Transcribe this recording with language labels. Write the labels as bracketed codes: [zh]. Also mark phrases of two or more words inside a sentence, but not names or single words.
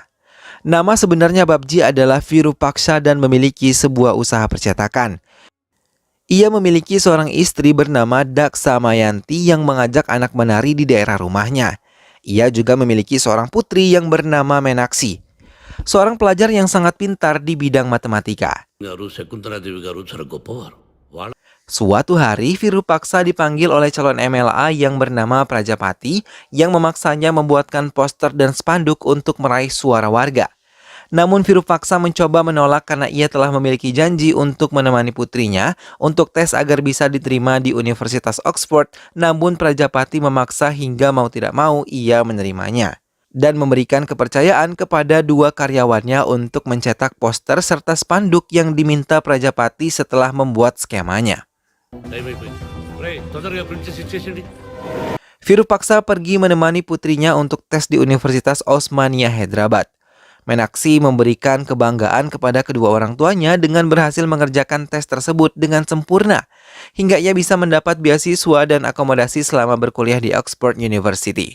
[id] Nama sebenarnya Babji adalah Virupaksa dan memiliki sebuah usaha percetakan. Ia memiliki seorang istri bernama Daksa Mayanti yang mengajak anak menari di daerah rumahnya. Ia juga memiliki seorang putri yang bernama Menaksi, seorang pelajar yang sangat pintar di bidang matematika. [te] గారు శకుంతలాదేవి గారు చాలా గొప్పవారు. వాళ్ళ [id] Suatu hari, Virupaksa dipanggil oleh calon MLA yang bernama Prajapati yang memaksanya membuatkan poster dan spanduk untuk meraih suara warga. Namun Virupaksa mencoba menolak karena ia telah memiliki janji untuk menemani putrinya untuk tes agar bisa diterima di Universitas Oxford, namun Prajapati memaksa hingga mau tidak mau ia menerimanya dan memberikan kepercayaan kepada 2 karyawannya untuk mencetak poster serta spanduk yang diminta Prajapati setelah membuat skemanya. [te] టైం అయిపోయింది. ఒరేయ్, తొందరగా ప్రింట్ చేసి ఇచ్చేసేయండి. [id] Virupaksa pergi menemani putrinya untuk tes di Universitas Osmania Hyderabad. Menaksi memberikan kebanggaan kepada kedua orang tuanya dengan berhasil mengerjakan tes tersebut dengan sempurna, hingga ia bisa mendapat beasiswa dan akomodasi selama berkuliah di Oxford University.